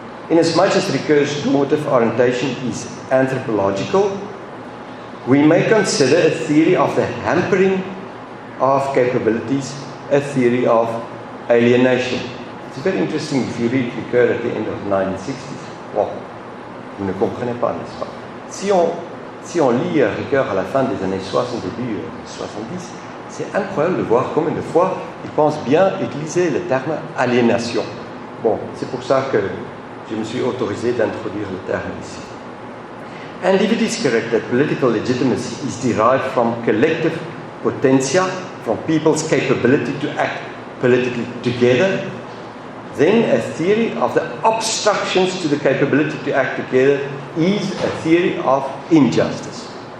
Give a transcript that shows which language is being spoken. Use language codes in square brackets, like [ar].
[en] Inasmuch as Ricoeur's normative orientation is anthropological, we may consider a theory of the hampering of capabilities a theory of alienation. It's very interesting if you read Ricoeur at the end of the 1960s. [fr] Wow, vous ne comprenez pas, n'est-ce pas? Si on lit Ricoeur à la fin des années 60, début 70, c'est incroyable de voir combien de fois il pense bien utiliser le terme aliénation. Bon, c'est pour ça que je me suis autorisé d'introduire le terme ici. [en] And if it is correct that political legitimacy is derived from collective potentia, from people's capability to act politically together, then a theory of the obstructions to the capability to act together is a theory of injustice.